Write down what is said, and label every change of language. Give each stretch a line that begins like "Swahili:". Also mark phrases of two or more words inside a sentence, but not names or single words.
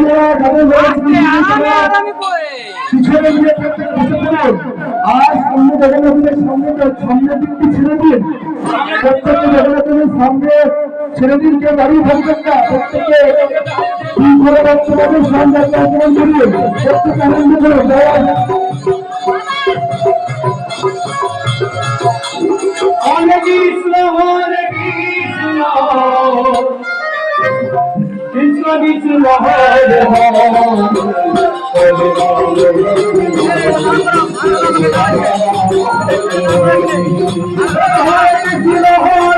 Bangla: পিছনে গিয়ে প্রত্যেকে বসে করুন আর সামনে জগন্নাথের সামনের দিকটি ছেড়ে দিন প্রত্যেকে জগন্নাথের সামনে ছেড়ে দিন কেউ দাঁড়িয়ে থাকবেন না প্রত্যেকে শৃঙ্খলা রক্ষাভাবে স্নান যাত্রা অংশগ্রহণ করবেন প্রত্যেকে আনন্দ করুন
Sanskrit: हरे कृष्ण, हरे कृष्ण, कृष्ण कृष्ण, हरे हरे, हरे कृष्ण,